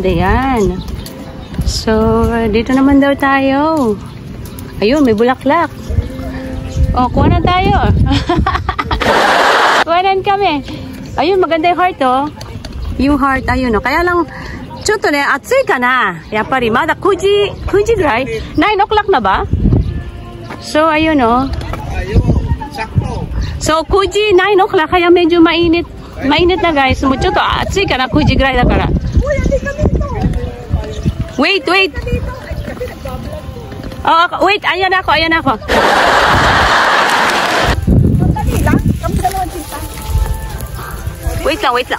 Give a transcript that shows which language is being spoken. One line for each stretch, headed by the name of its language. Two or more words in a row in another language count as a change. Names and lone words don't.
Filipino: Ayan. So, dito naman daw tayo. Ayun, may bulaklak. O, kuhanan tayo. Kuhanan kami. Ayun, maganda yung heart, oh. Yung heart, ayun, oh. Kaya lang,
Japanese: ちょっとね、暑いかな. Yapari, mada 9 時ぐらい?
Filipino: 9 o'clock na ba? So, ayun, oh. So, 9 時, 9 o'clock, kaya medyo mainit. Mainit na, guys.
Japanese: もう、ちょっと、暑いかな,
Filipino: 9 時ぐらいだから.
English: Wait, wait. Oh, wait,
Filipino: ayan ako, ayan ako. Madali lang. Kami dalawang tita. Wait lang, wait lang.